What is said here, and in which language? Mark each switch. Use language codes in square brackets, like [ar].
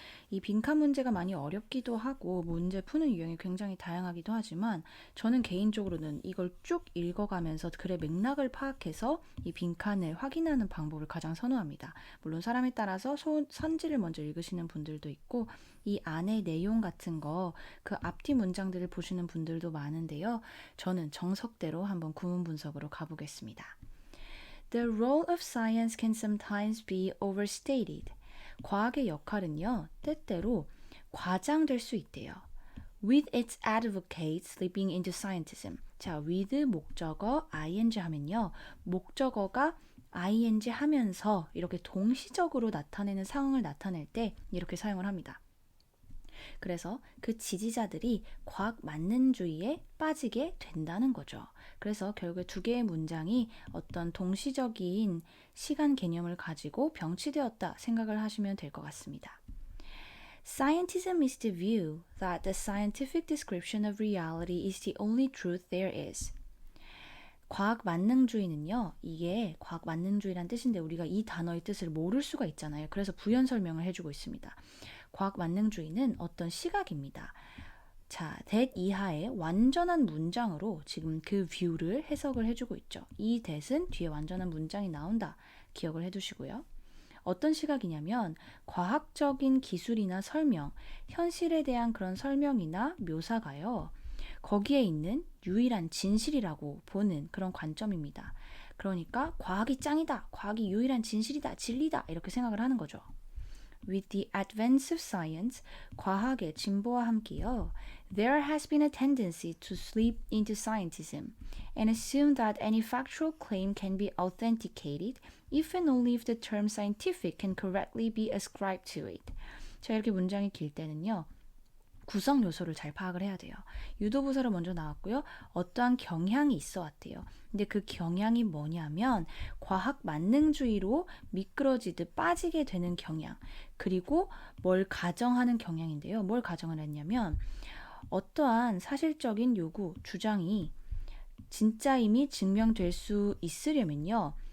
[ko] 이 빈칸 문제가 많이 어렵기도 하고 문제 푸는 유형이 굉장히 다양하기도 하지만 저는 개인적으로는 이걸 쭉 읽어가면서 글의 맥락을 파악해서 이 빈칸을 확인하는 방법을 가장 선호합니다. 물론 사람에 따라서 선지를 먼저 읽으시는 분들도 있고 이 안의 내용 같은 거 그 앞뒤 문장들을 보시는 분들도 많은데요. 저는 정석대로 한번 구문 분석으로 가보겠습니다. [en] The role of science can sometimes be overstated. [ko] 과학의 역할은요, 때때로 과장될 수 있대요. [en] With its advocates slipping into scientism. [ko] 자, with 목적어 ing 하면요, 목적어가 ing 하면서 이렇게 동시적으로 나타내는 상황을 나타낼 때 이렇게 사용을 합니다. 그래서 그 지지자들이 과학 만능주의에 빠지게 된다는 거죠. 그래서 결국에 두 개의 문장이 어떤 동시적인 시간 개념을 가지고 병치되었다 생각을 하시면 될 것 같습니다. [en] Scientism is the view that the scientific description of reality is the only truth there is. [ko] 과학 만능주의는요, 이게 과학 만능주의란 뜻인데 우리가 이 단어의 뜻을 모를 수가 있잖아요. 그래서 부연 설명을 해주고 있습니다. 과학 만능주의는 어떤 시각입니다. 자, that 이하의 완전한 문장으로 지금 그 view를 해석을 해주고 있죠. 이 that은 뒤에 완전한 문장이 나온다. 기억을 해두시고요. 어떤 시각이냐면 과학적인 기술이나 설명, 현실에 대한 그런 설명이나 묘사가요. 거기에 있는 유일한 진실이라고 보는 그런 관점입니다. 그러니까 과학이 짱이다, 과학이 유일한 진실이다, 진리다 이렇게 생각을 하는 거죠. [en] With the advance of science, [ko] 과학의 진보와 함께요, [en] there has been a tendency to slip into scientism and assume that any factual claim can be authenticated if and only if the term scientific can correctly be ascribed to it. [ko] 자, 이렇게 문장이 길 때는요, 구성 요소를 잘 파악을 해야 돼요. 유도부사로 먼저 나왔고요. 어떠한 경향이 있어 왔대요. 근데 그 경향이 뭐냐면 과학 만능주의로 미끄러지듯 빠지게 되는 경향. 그리고 뭘 가정하는 경향인데요. 뭘 가정을 했냐면 어떠한 사실적인 요구, 주장이 진짜임이 증명될 수 있으려면요.